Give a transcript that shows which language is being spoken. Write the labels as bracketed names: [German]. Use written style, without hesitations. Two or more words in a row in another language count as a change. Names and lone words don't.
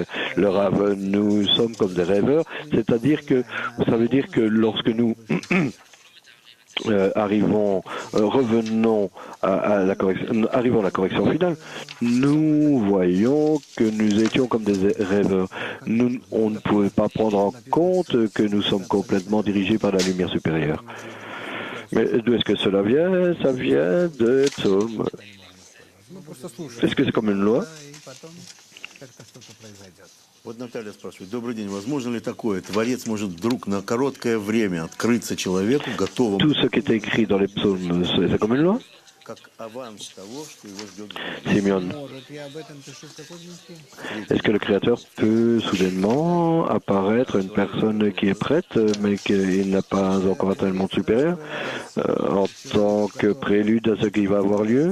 [French] Le Rav, nous sommes comme des rêveurs, c'est-à-dire que ça veut dire que lorsque nous arrivons à la correction finale, nous voyons que nous étions comme des rêveurs. On ne pouvait pas prendre en compte que nous sommes complètement dirigés par la lumière supérieure. Mais d'où est-ce que cela vient? Ça vient de Tzom. Est-ce que c'est comme une loi? [Russian] Вот Наталья спрашивает, добрый день, возможно ли такое? Творец может вдруг на короткое время открыться человеку, готовому... [French] Tout ce qui est écrit dans les psaumes, c'est comme une loi? Simeon, est-ce que le Créateur peut soudainement apparaître une personne qui est prête, mais qui n'a pas encore atteint le monde supérieur, en tant que prélude à ce qui va avoir lieu?